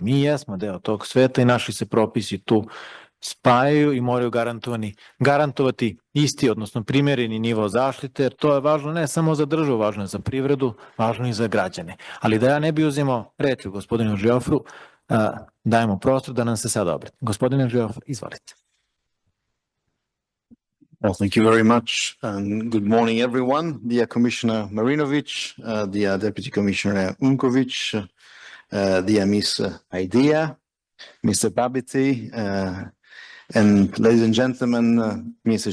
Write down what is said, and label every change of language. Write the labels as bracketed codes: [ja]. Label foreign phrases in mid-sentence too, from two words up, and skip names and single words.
[sr] Mi jesmo deo tog sveta i naši se propisi tu spajaju i moraju garantovati isti, odnosno primereni nivo zaštite, jer to je važno ne samo za državu, važno je za privredu, važno i za građane. Ali da ja ne bi uzimao reč u gospodinu Žiofru, dajemo prostor da nam se sad obrati. Gospodine Žiofru, izvolite. [en] Well, thank you very much, and good morning, everyone. Dear Commissioner Marinovic, dear Deputy Commissioner Unkovic, dear Ms. Idea, Mr. Babiti, and ladies and gentlemen, Mr.